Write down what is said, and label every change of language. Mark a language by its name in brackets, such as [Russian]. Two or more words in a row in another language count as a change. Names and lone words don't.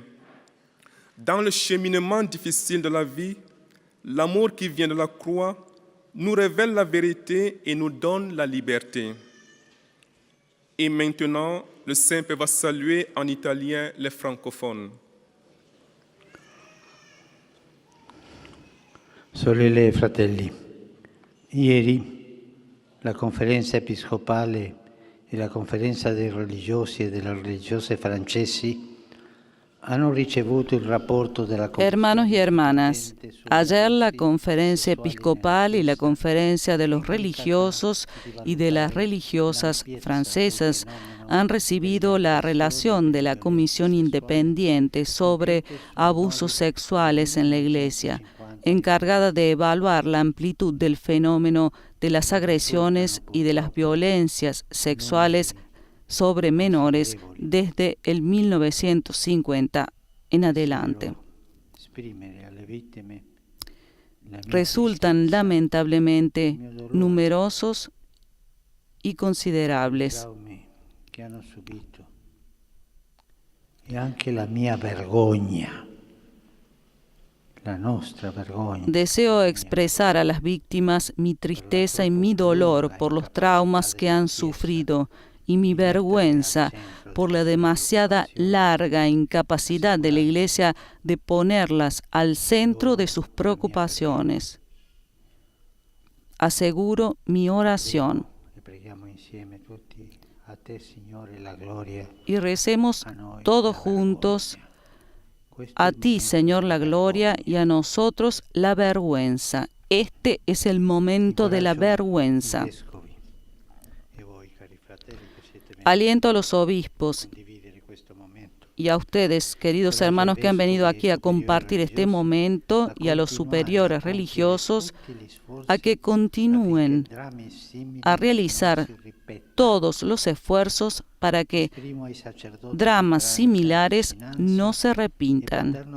[French] Dans le cheminement difficile de la vie, l'amour qui vient de la croix nous révèle la vérité et nous donne la liberté. Et maintenant, le Saint-Père va saluer en italien les francophones. [Italian] Sorelle e fratelli, ieri la Conferenza Episcopale e la Conferenza dei religiosi e delle religiose francesi hanno ricevuto il rapporto della [Spanish] Hermanos y hermanas, [Italian] Commissione [Spanish] ayer la [Italian] sulla [Spanish] Conferencia [Italian] sessualità [Spanish] Episcopal y la Conferencia de los Religiosos y de las Religiosas Francesas han recibido la relación de la Comisión Independiente sobre Abusos Sexuales en la Iglesia, encargada de evaluar la amplitud del fenómeno de las agresiones y de las violencias sexuales sobre menores desde el 1950 en adelante. [Italian] esprimere alle vittime la mia [Spanish] Resultan lamentablemente numerosos y [Italian] i [Spanish] considerables. [Italian] traumi che hanno subito e anche la mia vergogna, la nostra vergogna. [Spanish] Deseo expresar a las víctimas mi tristeza y mi dolor por los traumas que han sufrido y mi vergüenza por la demasiada larga incapacidad de la Iglesia de ponerlas al centro de sus preocupaciones. Aseguro mi oración [Italian] E preghiamo insieme tutti a te, Signore, la gloria. [Spanish] y recemos [Italian] A noi [Spanish] todos [Italian] la [Spanish] juntos. [Italian] vergogna. Questo è [Spanish] A [Italian] il [Spanish] ti, [Italian] momento [Spanish] Señor, la [Italian] della [Spanish] gloria y a nosotros la vergüenza. Este es el momento de la [Italian] Incoraggio [Spanish] vergüenza. [Italian] i vescovi e voi, cari fratelli, che siete venuti [Spanish] Aliento a los obispos [Italian] a condividere questo momento. [Spanish] y a ustedes, queridos hermanos que han venido aquí a compartir este momento, y a los superiores religiosos, a que continúen a realizar todos los esfuerzos para que dramas similares no se repitan.